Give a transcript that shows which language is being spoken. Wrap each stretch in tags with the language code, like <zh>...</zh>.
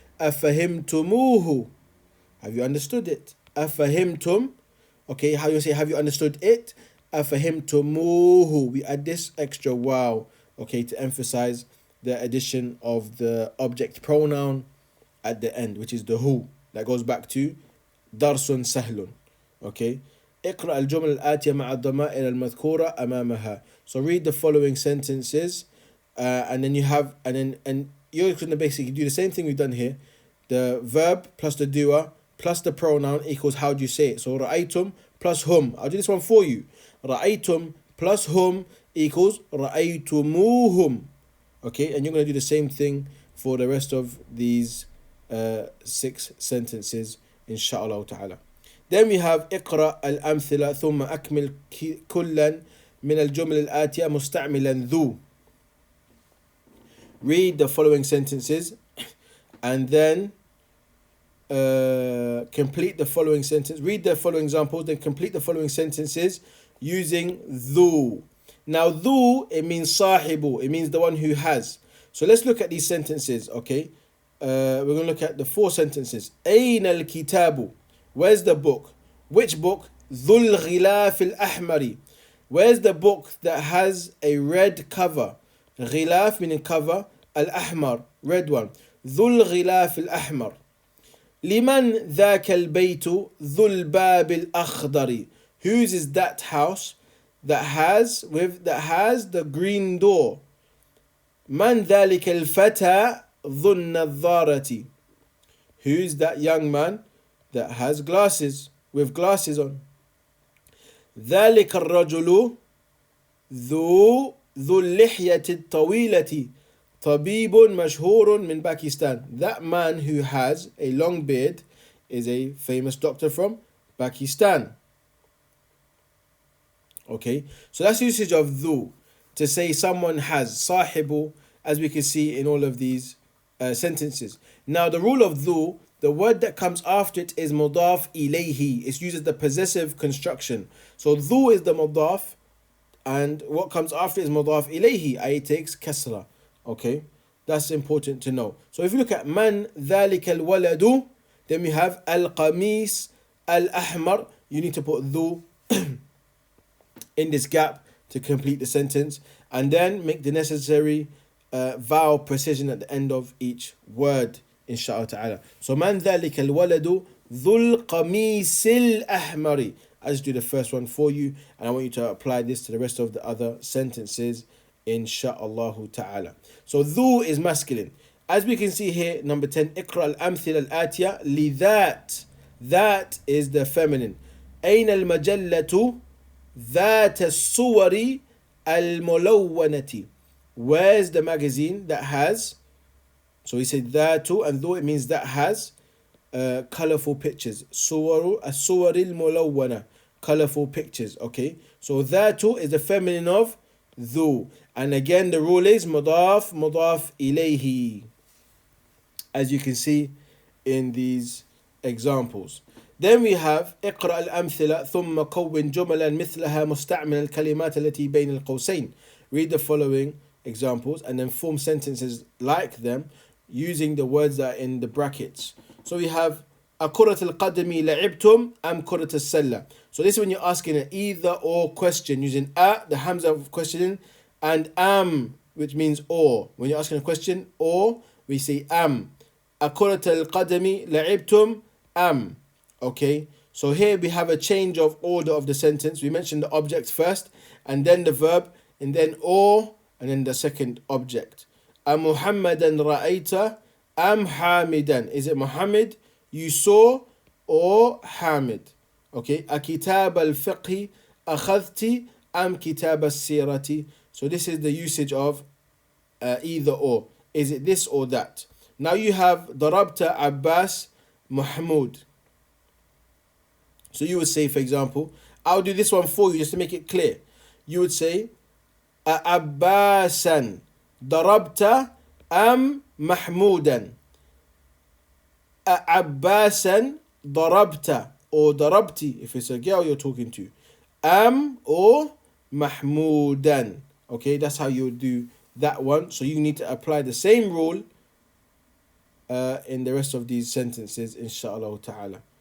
<ar>أفهمتموه.</ar> <en>Have you understood it?</en> <ar>أفهمتم.</ar> <en>Okay, how you say have you understood it?</en> <ar>أفهمتموه.</ar> <en>We add this extra wow, okay, to emphasize the addition of the object pronoun at the end, which is the who. That goes back to</en> <ar>درس سهل.</ar> <en>Okay.</en> <ar>اقرأ الجمل الآتية مع الضمائر المذكورة أمامها.</ar> <en>So read the following sentences and then you have, and you're going to basically do the same thing we've done here. The verb plus the doer plus the pronoun equals how do you say it. So رأيتم plus hum. I'll do this one for you. رأيتم plus hum equals رأيتموهم. Okay, and you're going to do the same thing for the rest of these 6 sentences, inshallah ta'ala. Then we have</en> <ar>اقرأ الأمثلة ثم أكمل كلا من الجمل الآتية مستعملا ذو.</ar> <en>Read the following sentences and then complete the following sentence. Read the following examples, then complete the following sentences using ذو. Now ذو, it means صاحب, it means the one who has. So let's look at these sentences, okay? We're going to look at the 4 sentences.</en> <ar>أين الكتاب?</ar> <en>Where's the book? Which book?</en> <ar>ذو الغلاف الأحمر.</ar> <en>Where's the book that has a red cover? غلاف meaning cover, الأحمر, red one.</en> <ar>ذو الغلاف الأحمر. لمن ذاك البيت ذو الباب الأخضر.</ar> <en>Whose is that house that has the green door?</en> <ar>من ذلك الفتى ذو النظارة.</ar> <en>Who's that young man that has glasses, with glasses on?</en> <ar>ذلك الرجل ذو اللحية الطويلة طبيب مشهور من Pakistan.</ar> <en>That man who has a long beard is a famous doctor from Pakistan. Okay, so that's the usage of ذو to say someone has. صاحب, as we can see in all of these sentences. Now the rule of ذو, the word that comes after it is مضاف إليه. It's used as the possessive construction. So ذو is the مضاف, and what comes after is مضاف إليه, it takes kasra. Okay, that's important to know. So if you look at</en> <ar>من ذلك الولد,</ar> <en>then we have</en> <ar>القميص الأحمر.</ar> <en>You need to put ذو in this gap to complete the sentence, and then make the necessary vowel precision at the end of each word, inshallah ta'ala.</en> <ar>So من ذلك الولد ذو القميص الأحمر.</ar> <en>I just do the first one for you, and I want you to apply this to the rest of the other sentences, insha'Allah ta'ala. So ذو is masculine. As we can see here, number 10,</en> <ar>اقرأ الأمثلة الآتية لذات.</ar> <en>That is the feminine.</en> <ar>أين المجلة ذات الصور الملونة.</ar> <en>Where's the magazine that has? So he said ذات, and though it means that has colorful pictures.</en> <ar>صور الصور الملونة,</ar> <en>colorful pictures. Okay, so ذات is the feminine of ذو, and again the rule is مضاف مضاف إليه, as you can see in these examples. Then we have</en> <ar>اقرأ الأمثلة ثم كون جملا مثلها مستعمل الكلمات التي بين القوسين.</ar> <en>Read the following examples and then form sentences like them using the words that are in the brackets.</en> <ar>So we have أكرة القدم لعبتم أم كرة السلة.</ar> <en>So this is when you're asking an either or question using the hamza of questioning, and which means or. When you're asking a question or, we say am.</en> <ar>أكرة القدم لعبتم أم.</ar> <en>Okay, so here we have a change of order of the sentence. We mentioned the object first, and then the verb, and then or, and then the second object.</en> <ar>أمحمدا رأيت أم حامدا.</ar> <en>Is it Muhammad you saw or Hamid?</en> <ar>Okay, أكتاب الفقه أخذت أم كتاب السيرة.</ar> <en>So this is the usage of either or. Is it this or that? Now you have</en> <ar>ضربت عباس محمود.</ar> <en>So you would say, for example, I'll do this one for you just to make it clear. You would say</en> <ar>أعباسا ضربت أم محمودا. أعباسا ضربت</ar> <en>or ضربتي if it's a girl you're talking to, or محمودا. Okay, that's how you would do that one. So you need to apply the same rule in the rest of these sentences, inshallah ta'ala.</en>